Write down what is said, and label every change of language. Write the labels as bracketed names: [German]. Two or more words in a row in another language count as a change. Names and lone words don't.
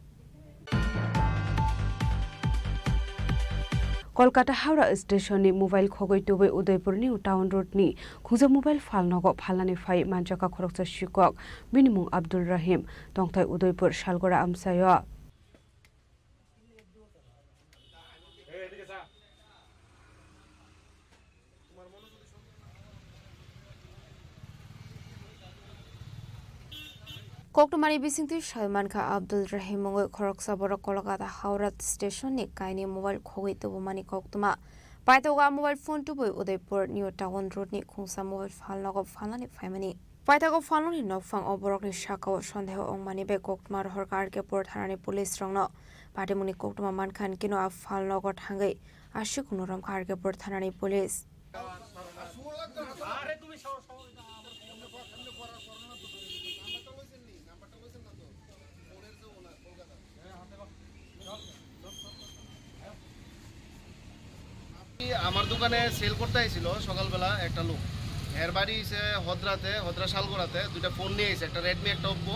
[Kok Borok] कलकाता हावड़ा स्टेशन मोबाइल खगै टुबै उदयपुरनि टाउन रोडनि खुंजा मोबाइल फालनगो फालनानि फाइ मानजाका खरकसा शिक्षक बिनिमुं अब्दुल रहीम तंथाय उदयपुर सालगरा आमसायो कोकटमारी बिसिंगति सलमान खा अब्दुल रहीम मंगै खरकसा बर कलकाता हावड़ा स्टेशन नि काइनि मोबाइल खगै तबमानि कोकटमा पाइतोगा मोबाइल फोन टुबै उदयपुर न्यू टाउन रोड नि खुंसा मोबाइल फालनगो फालनानि फाइमानि पाइतागो फालनानि नफांग अबरकनि शाखाव सन्देह अंगमानि बे कोकटमा हरकार के पुर थानानि पुलिस रंगनो पाटिमुनि कोकटमा मानखान किनो आ फालनगो थांगै आशिकुनो रमखार के पुर थानानि पुलिस [Bangla] আমার দোকানে সেল করতে আইছিল সকালবেলা একটা লোক, এর বাড়ি এসে হদ্রা শালগড়াতে দুইটা ফোন নিয়ে এসে, একটা রেডমি একটা ওপ্পো।